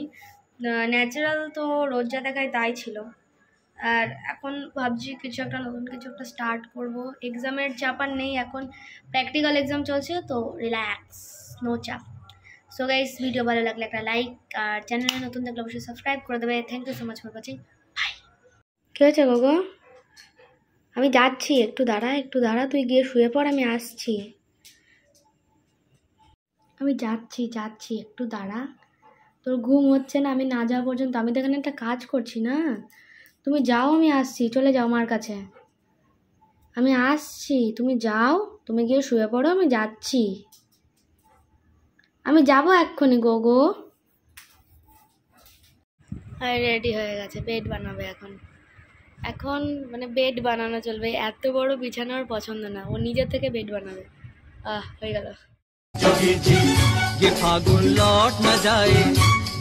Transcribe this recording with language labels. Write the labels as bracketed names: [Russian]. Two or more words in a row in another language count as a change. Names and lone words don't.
[Bangla] ন্যাচারাল তো রোজ যা দেখায় তাই ছিল। আর এখন ভাবছি কিছু একটা নতুন কিছু একটা স্টার্ট করব। এক্সামের চাপ আর নেই, এখন [English] practical exam [Bangla] চলছে তো রিল্যাক্স, নো চাপ। [English] so guys [Bangla] ভিডিও ভালো লাগলে একটা লাইক, আর চ্যানেলে নতুন থাকলে অবশ্যই সাবস্ক্রাইব করে দেবে। [English] thank you so much for watching, bye. [Bangla] কী হয়েছে গোগো? আমি যাচ্ছি, একটু দাঁড়া, তুই গিয়ে শুয়ে পড়, আমি আসছি। আমি যাচ্ছি একটু দাঁড়া। তোর ঘুম হচ্ছে না, আমি না যাওয়া পর্যন্ত। আমি তো এখানে একটা কাজ করছি না, তুমি যাও, আমি আসছি। চলে যাও মার কাছে, আমি আসছি। তুমি যাও, তুমি গিয়ে শুয়ে পড়ো, আমি যাচ্ছি। আমি যাবো এক্ষুনি গোগো। আর রেডি হয়ে গেছে, বেড বানাবে এখন মানে বেড বানানো চলবে। এত বড় বিছানার পছন্দ না, ও নিজের থেকে বেড বানাবে। হয়ে গেল। [Hindi] जोगी जी ये फागुन लौट न जाए,